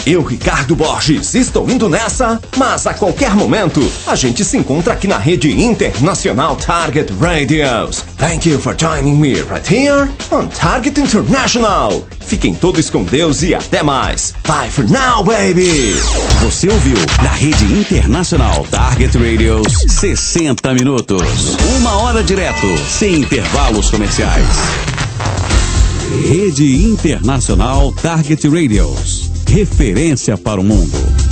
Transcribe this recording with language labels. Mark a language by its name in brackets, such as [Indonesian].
[Portuguese] Eu, Ricardo Borges, estou indo nessa, mas a qualquer momento a gente se encontra aqui na rede internacional Target Radios. [English] Thank you for joining me right here on Target International. [Portuguese] Fiquem todos com Deus e até mais. [English] Bye for now, baby! [Portuguese] Você ouviu na rede internacional Target Radios 60 minutos. Uma hora direto, sem intervalos comerciais. Rede Internacional Target Radios. Referência para o mundo.